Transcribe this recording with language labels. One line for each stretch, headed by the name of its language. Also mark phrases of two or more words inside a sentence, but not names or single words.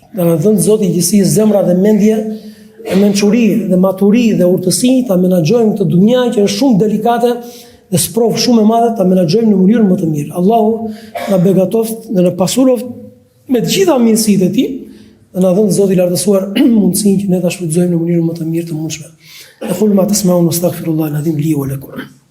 Albanian: Dhe na dhënë Zoti i gjithësisë zemra dhe mendje, e mençuri dhe maturi dhe urtësi ta menaxhojmë këtë dunja që është shumë delikate dhe sprov shumë e madhe, ta menaxhojmë në mënyrën më të mirë. Allahu na begatoft dhe na pasuroft me të gjitha mirësitë e tij dhe na dhënë Zoti i lartësuar mundësinë që ne ta shfrytëzojmë në mënyrën më të mirë të mundshme.
Arabic: Aqulu ma tasma'un wastaghfirullaha al-azim li wa lakum.